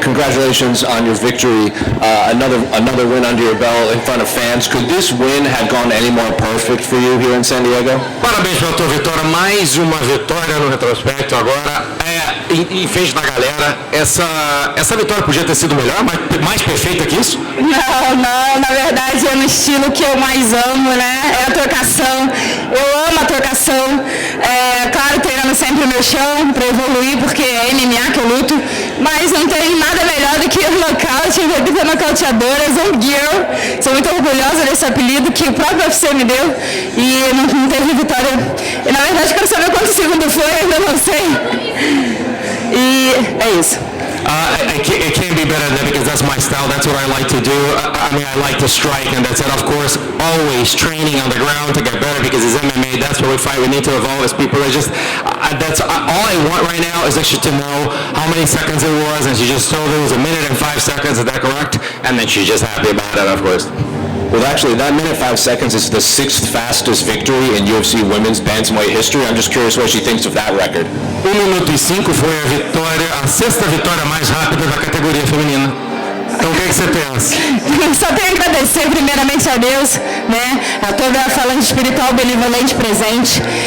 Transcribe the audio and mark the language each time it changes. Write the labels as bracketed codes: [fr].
[en] Congratulations on your victory, another win under your belt in front of fans. Could this win have gone any more perfect for you here in San Diego? [pt] Parabéns pela tua vitória, mais uma vitória no retrospecto agora, em frente da galera. Essa vitória podia ter sido melhor, mais perfeita que isso? Não, na verdade é no estilo que eu mais amo, né? É a trocação, eu amo a trocação, claro, treinando sempre no chão para evoluir, porque é MMA que eu luto, mas não tem nada melhor do que o nocaute, a nocauteadora, Zombie Girl. Sou muito orgulhosa desse apelido que o próprio UFC me deu e não teve vitória. E na verdade quero saber quanto segundo foi, ainda não sei. E é isso. [en] It can't be better than that because that's my style. That's what I like to do. I mean, I like to strike, and that's it. Of course, always training on the ground to get better because it's MMA. That's what we fight. We need to evolve as people. That's all I want right now is actually to know how many seconds it was, and she just told it was 1 minute and 5 seconds. Is that correct? And then she's just happy about it, of course. Well, actually, that minute 5 seconds is the 6th fastest victory in UFC women's bantamweight history. I'm just curious what she thinks of that record. [pt] 1 minuto e 5 foi a 6ª vitória mais rápida da categoria feminina. Então, o que você pensa? Só tenho a agradecer primeiramente a Deus, né? A toda a falange espiritual benevolente presente.